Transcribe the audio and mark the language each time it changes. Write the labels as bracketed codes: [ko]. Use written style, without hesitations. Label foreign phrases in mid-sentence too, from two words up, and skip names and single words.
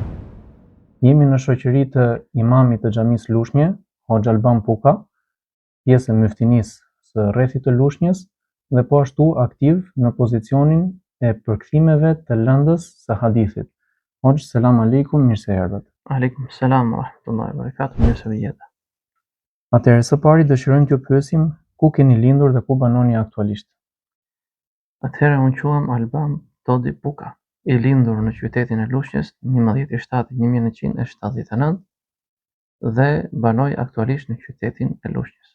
[sq] Jemi në shoqëri të imamit të xhamisë Lushnjë, Hoxha Alban Puka, pjesë e myftinisë së rrethit të Lushnjës dhe po ashtu aktiv në pozicionin e përkthimeve të lëndës së hadithit. Hoxh, [ar] سلام عليكم, [sq] mirë se erdhët. [ar] عليكم السلام ورحمة الله وبركاته, [sq] mirë se vjen. Atëherë së pari dëshirojmë t'ju pyesim ku keni lindur dhe ku banoni aktualisht. Atëherë unë quhem Alban Todi Puka, i lindur në qytetin e Lushnjës 11/7/1979 dhe banoj aktualisht në qytetin e Lushnjës.